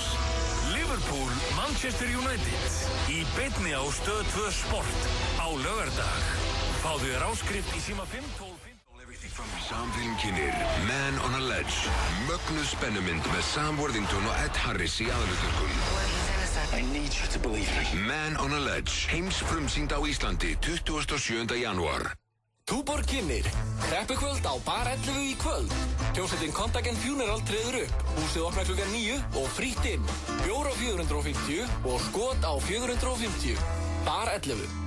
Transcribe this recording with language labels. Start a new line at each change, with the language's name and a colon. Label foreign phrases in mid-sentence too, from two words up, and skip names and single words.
Icelandic: Liverpool, Manchester United í beinni á Stöð 2 Sport á laugardag. Fáðu þér áskrift í síma 512. Samfélm kynir Man on a Ledge, mögnuð spennumynd með Sam Worthington og Ed Harris í aðalhlutverkum.
English: I need you to believe me.
Icelandic: Man on a Ledge, heimsfrumsýnd á Íslandi 27. janúar. Túborg kynir, kreppukvöld á Bar 11 í kvöld. Hljómsveitin Contact & Funeral treður upp. Húsið opnar klukkan 9 og frítt inn. Bjór á 450 og skot á 450. Bar 11.